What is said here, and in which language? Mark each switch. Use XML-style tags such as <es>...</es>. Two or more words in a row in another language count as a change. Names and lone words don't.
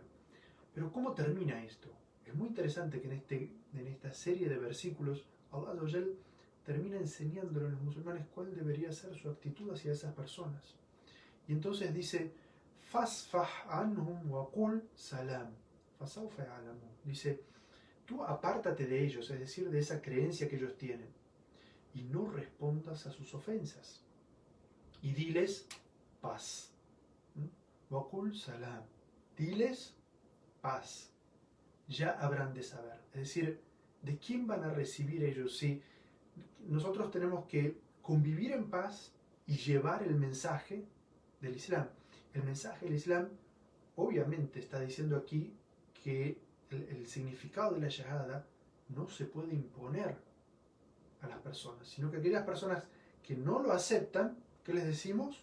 <es>Pero ¿cómo termina esto? Es muy interesante que en esta serie de versículos</es> <ar>الله عز وجل</ar> <es>termina enseñándole a los musulmanes cuál debería ser su actitud hacia esas personas. Y entonces dice,</es> <ar>فاصفح عنهم وقل سلام فسوف يعلمون.</ar> <es>Dice, tú apártate de ellos, es decir, de esa creencia que ellos tienen, y no respondas a sus ofensas. Y diles paz.</es> <ar>وقل سلام.</ar> <es>Diles paz. Ya habrán de saber. Es decir, ¿de quién van a recibir ellos? Si nosotros tenemos que convivir en paz y llevar el mensaje del Islam. El mensaje del Islam obviamente está diciendo aquí que el significado de la shahada no se puede imponer a las personas, sino que aquellas personas que no lo aceptan, ¿qué les decimos?</es>